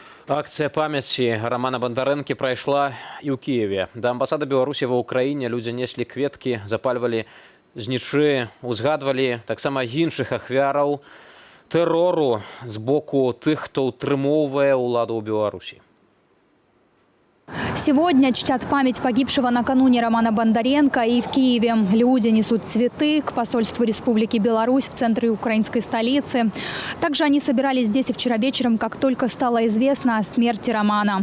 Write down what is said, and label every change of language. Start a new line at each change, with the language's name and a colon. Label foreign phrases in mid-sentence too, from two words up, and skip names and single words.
Belarusian: Акцыя памяці Рамана Бандарэнкі прайшла і ў Кіеве. Да амбасады Беларусі ва ўкраіне людзі неслі кветкі, запальвалі знічы, узгадвалі таксама іншых ахвяраў тэрору з боку тых, хто ўтрымоўвае ўладу ў Беларусі.
Russian: Сегодня чтят память погибшего накануне Романа Бондаренко и в Киеве. Люди несут цветы к посольству Республики Беларусь в центре украинской столицы. Также они собирались здесь и вчера вечером, как только стало известно о смерти Романа.